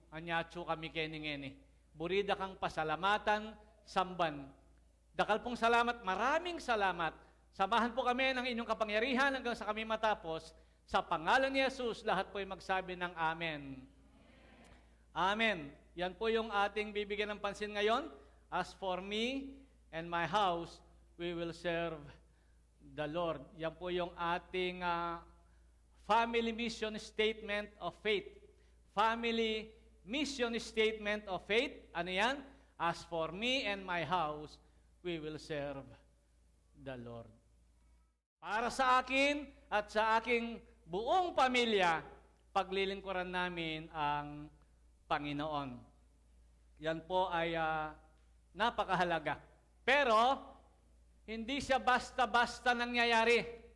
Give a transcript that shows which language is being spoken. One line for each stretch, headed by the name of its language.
Pampanga: Anyatso kami keningeni. Burida kang pasalamatan, samban. Dakal pong salamat,
Filipino: maraming salamat. Samahan po kami ng inyong kapangyarihan hanggang sa kami matapos. Sa pangalan ni Jesus, lahat po ay magsabi ng Amen. Amen. Yan po yung ating bibigyan ng pansin ngayon.
English: As for me and my house, we will serve the Lord.
Filipino: Yan po yung ating family mission statement of faith. Family mission statement of faith. Ano yan?
English: As for me and my house, we will serve the Lord.
Filipino: Para sa akin at sa aking buong pamilya, paglilingkuran namin ang Panginoon. Yan po ay napakahalaga. Pero, hindi siya basta-basta nangyayari.